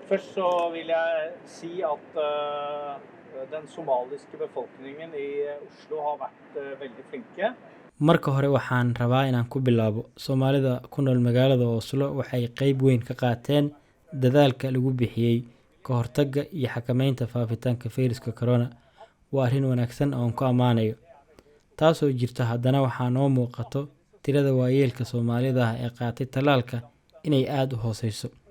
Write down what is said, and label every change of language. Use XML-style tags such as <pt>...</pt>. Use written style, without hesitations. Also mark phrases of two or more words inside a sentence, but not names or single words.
<no>Først så vil jeg si at den somaliske befolkningen i Oslo har vært veldig flinke.</no> <so>Marka hore waxaan rabaa inaan ku bilaabo Soomaalida ku nool magaalada Oslo waxay qayb weyn ka qaateen dadaalka lagu bixiyay ka hortagga iyo xakamaynta faafitaanka fayraska corona. Waa arrin wanaagsan oo aan ku ammaanayo. Taasoo jirta haddana waxaa noo muuqato tirada waayeelka Soomaalida ah ee qaatay tallaalka inay aad u hooseyso.</so>